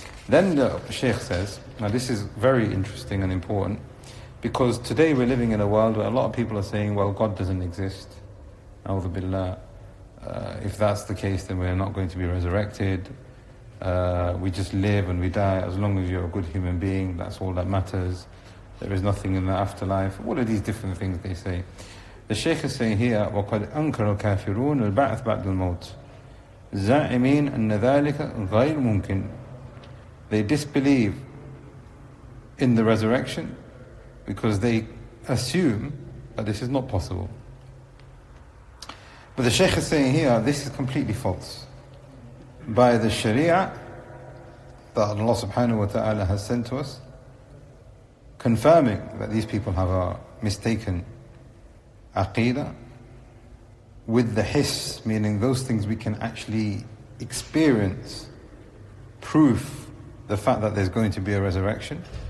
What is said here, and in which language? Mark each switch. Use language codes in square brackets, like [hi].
[en] Then the Shaykh says, now this is very interesting and important, because today we're living in a world where a lot of people are saying, well, God doesn't exist, [ar] a'udhu billah. [en] If that's the case, then we're not going to be resurrected. We just live and we die. As long as you're a good human being, that's all that matters. There is nothing in the afterlife. What are these different things they say? The Shaykh is saying here, [ar] وَقَدْ أَنْكَرَ الْكَافِرُونَ الْبَعْثَ بَعْدُ الْمَوْتِ زَعِمِينَ أَنَّ ذَلِكَ غَيْرُ مُمْكِنَ. [en] They disbelieve in the resurrection because they assume that this is not possible. But the Sheikh is saying here, this is completely false. By the Sharia that Allah [ar] subhanahu wa ta'ala [en] has sent to us, confirming that these people have a mistaken aqeedah, with the hiss, meaning those things we can actually experience, proof the fact that there's going to be a resurrection.